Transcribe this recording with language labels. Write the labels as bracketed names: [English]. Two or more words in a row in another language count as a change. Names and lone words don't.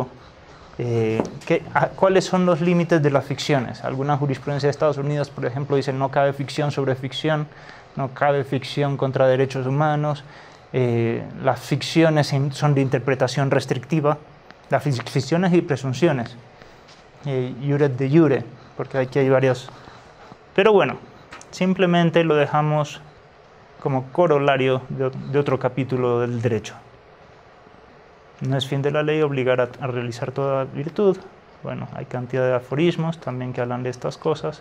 [Spanish] ¿Cuáles son los límites de las ficciones? Alguna jurisprudencia de Estados Unidos, por ejemplo, dice no cabe ficción sobre ficción, no cabe ficción contra derechos humanos, las ficciones son de interpretación restrictiva, las ficciones y presunciones, [Latin] iure de iure, [Spanish] porque aquí hay varios. Pero bueno, simplemente lo dejamos como corolario de otro capítulo del derecho. No es fin de la ley obligar a realizar toda virtud. Bueno, hay cantidad de aforismos también que hablan de estas cosas.